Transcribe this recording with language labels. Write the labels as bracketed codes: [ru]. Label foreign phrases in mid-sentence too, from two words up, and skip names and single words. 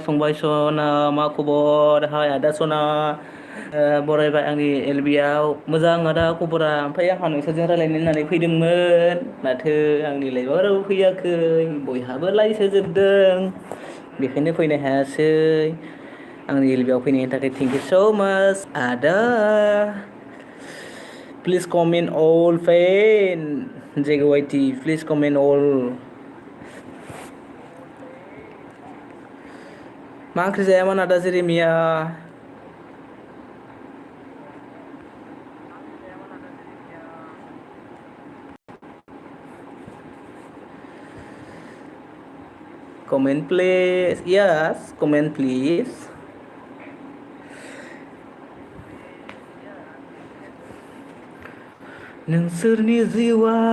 [brx] फंबाय सना मा खबर हाय आदा सना बरायबाय आंनि एलबिआव मोजां आदा खबरा ओमफ्राय आंहा नोंसोरजों रायलायनो होननानै फैदोंमोन माथो आंनि लाइफआव रावबो फैयाखै बयहाबो लाइस होजोबदों बेखायनो फैनो हायासै आंनि एलबिआव फैनायनि थाखाय [en] thank you so much [brx] आदा [en] please comment all fan JYT please comment all [brx] मा ओंख्रि जायामोन आदा जेरेमिया [en] comment please yes comment please [brx] नोंसोरनि जिउआ